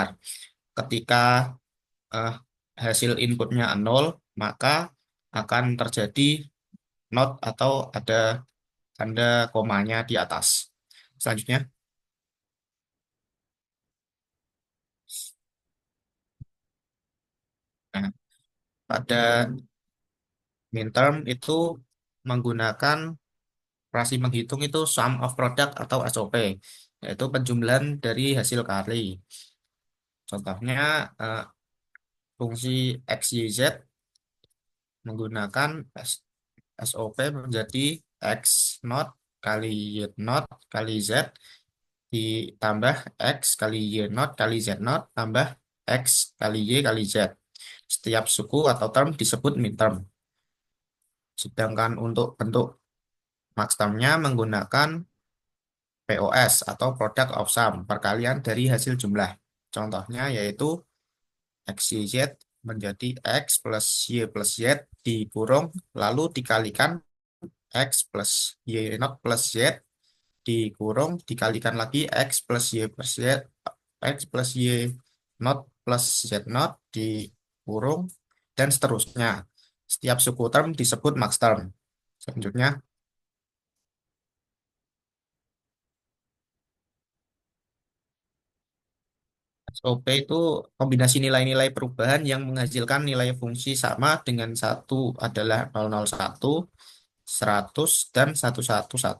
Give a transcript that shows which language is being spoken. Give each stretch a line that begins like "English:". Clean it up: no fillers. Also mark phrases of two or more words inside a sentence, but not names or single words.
Indonesian: Ketika eh, hasil inputnya 0, maka akan terjadi not atau ada tanda komanya di atas. Selanjutnya, nah, pada
English: min term
Indonesian: itu menggunakan operasi menghitung itu
English: sum of product
Indonesian: atau SOP, yaitu penjumlahan dari hasil kali. Contohnya fungsi x, y, z menggunakan SOP menjadi x naught kali y naught kali z ditambah x kali y naught kali z naught tambah x kali y kali z. Setiap suku atau term disebut midterm. Sedangkan untuk bentuk
English: max termnya
Indonesian: menggunakan POS atau
English: product of sum,
Indonesian: perkalian dari hasil jumlah. Contohnya yaitu x, y, z menjadi x plus y dikurung lalu dikalikan x plus y naught plus z dikurung dikalikan lagi x plus y naught plus z naught dikurung dan seterusnya. Setiap suku term disebut
English: max term.
Indonesian: Selanjutnya, SOP itu kombinasi nilai-nilai perubahan yang menghasilkan nilai fungsi sama dengan satu adalah 001, 100, dan 111.